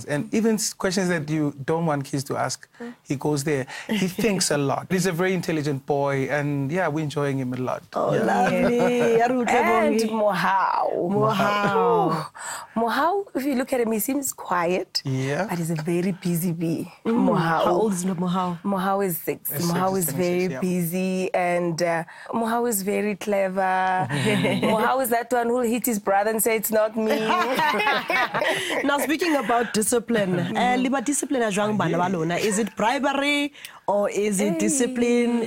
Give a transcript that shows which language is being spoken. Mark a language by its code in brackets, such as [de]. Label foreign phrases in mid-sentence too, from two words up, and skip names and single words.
[en] And even questions that you don't want kids to ask, he goes there. He thinks a lot. He's a very intelligent boy, and yeah, we're enjoying him a lot. Oh, lovely. And Mohau, if you look at him, he seems quiet. Yeah. But he's a very busy bee. How old is Mohau? Mohau is 6. Mohau is very busy, and Mohau is very clever. Mohau is that one who will hit his brother and say, it's not me. Now, speaking about discipline, is it bribery or is it discipline?